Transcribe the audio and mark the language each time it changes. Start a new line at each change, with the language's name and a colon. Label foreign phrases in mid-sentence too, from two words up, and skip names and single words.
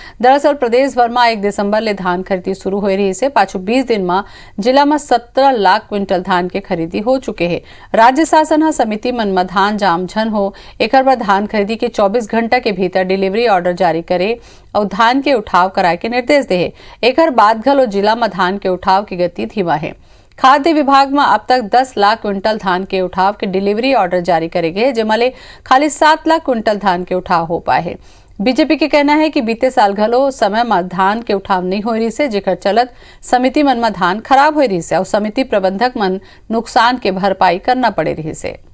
Chhattisgarhi: दरअसल प्रदेश भर में 1 दिसंबर ले धान खरीदी शुरू हो रही से पाछू 20 दिन में जिला में 17 लाख क्विंटल धान के खरीदी हो चुके हैं। राज्य शासन समिति मन में धान जाम झन हो एकर बाद धान खरीदी के 24 घंटा के भीतर
English: delivery order
Chhattisgarhi: जारी करे और धान के उठाव कराए के निर्देश दे। एकर बाद घलो जिला में धान के उठाव की गति धीमा है। खाद्य विभाग में अब तक 10 लाख क्विंटल धान के उठाव के
English: delivery order
Chhattisgarhi: जारी करे गए, जिसमें खाली 7 लाख क्विंटल धान के उठाव हो पाए है। बीजेपी के कहना है कि बीते साल घलो समय में धान के उठाव नहीं हो रही से, जेकर चलत समिति मन में धान खराब हो रही से और समिति प्रबंधक मन नुकसान के भरपाई करना पड़े रही से।